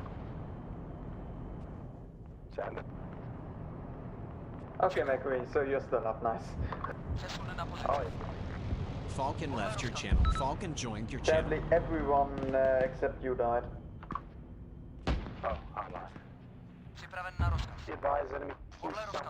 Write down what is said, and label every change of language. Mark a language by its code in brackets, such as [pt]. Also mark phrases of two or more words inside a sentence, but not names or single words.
[en] Send it. Okay, McRae, so you're still up, nice. [cs] Přesun na pozici. [en] Oh, yeah. Falcon left your channel. Falcon joined your channel. Sadly, everyone except you died. Oh, I'm not. [cs] Připraven na rozkaz. [en] Be advised, enemy [cs] Podle rozkazu.